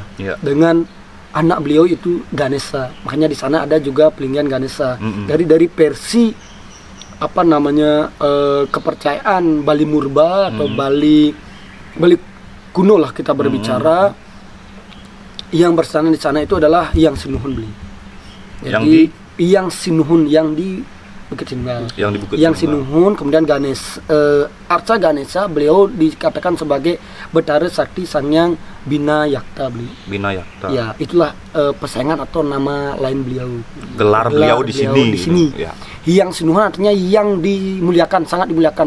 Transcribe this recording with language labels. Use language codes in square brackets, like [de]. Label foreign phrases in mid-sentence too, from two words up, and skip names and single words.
[id] Dengan anak beliau itu Ganesha. Makanya di sana ada juga pelinggian Ganesha. Dari Persi kepercayaan Bali Murba atau Bali kuno lah kita berbicara, yang bersana di sana itu adalah Hyang Sinuhun beli. Jadi Hyang Sinuhun yang di Bukit Sinunggal. Hyang Sinuhun, kemudian Arca Ganesha beliau dikatakan sebagai Betara Sakti Sangyang Binayakta beli. Binayakta. Ya, itulah pesaingan atau nama lain beliau. Gelar beliau di sini. Ya. Hyang Sinuhun artinya yang dimuliakan, sangat dimuliakan.